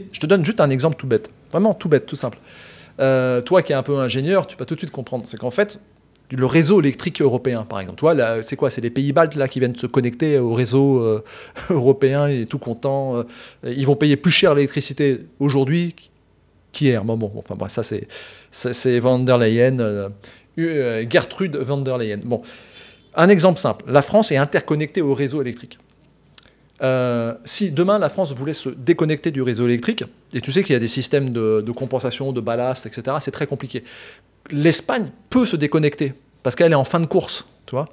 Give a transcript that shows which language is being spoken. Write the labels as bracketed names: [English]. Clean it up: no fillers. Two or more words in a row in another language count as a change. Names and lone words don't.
[French] Je te donne juste un exemple tout bête. Vraiment tout bête, tout simple. Toi qui es un peu ingénieur, tu vas tout de suite comprendre. C'est qu'en fait, le réseau électrique européen, par exemple. Toi, là, c'est quoi? C'est les pays baltes là, qui viennent se connecter au réseau européen et tout contents. Ils vont payer plus cher l'électricité aujourd'hui qu'hier. Bon, enfin, bref, ça, c'est von der Leyen, Gertrude von der Leyen. Bon, un exemple simple. La France est interconnectée au réseau électrique. Si demain la France voulait se déconnecter du réseau électrique, et tu sais qu'il y a des systèmes de compensation, de ballast, etc., c'est très compliqué. L'Espagne peut se déconnecter, parce qu'elle est en fin de course, tu vois.